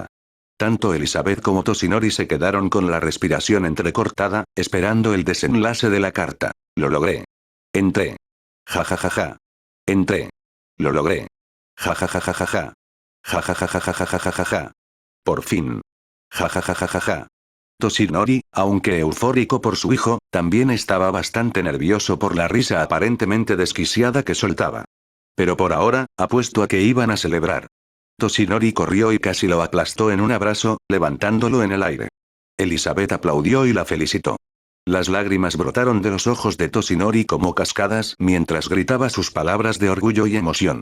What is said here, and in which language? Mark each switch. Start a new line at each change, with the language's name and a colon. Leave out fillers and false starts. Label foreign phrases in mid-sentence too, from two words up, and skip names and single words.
Spanish: Tanto Elizabeth como Toshinori se quedaron con la respiración entrecortada, esperando el desenlace de la carta. Lo logré. Entré. Ja ja ja ja. Entré. Lo logré. Ja ja ja ja ja ja. Ja ja ja ja ja ja ja ja ja ja. Por fin. Ja ja ja ja ja ja. Toshinori, aunque eufórico por su hijo, también estaba bastante nervioso por la risa aparentemente desquiciada que soltaba. Pero por ahora, apuesto a que iban a celebrar. Toshinori corrió y casi lo aplastó en un abrazo, levantándolo en el aire. Elizabeth aplaudió y la felicitó. Las lágrimas brotaron de los ojos de Toshinori como cascadas mientras gritaba sus palabras de orgullo y emoción.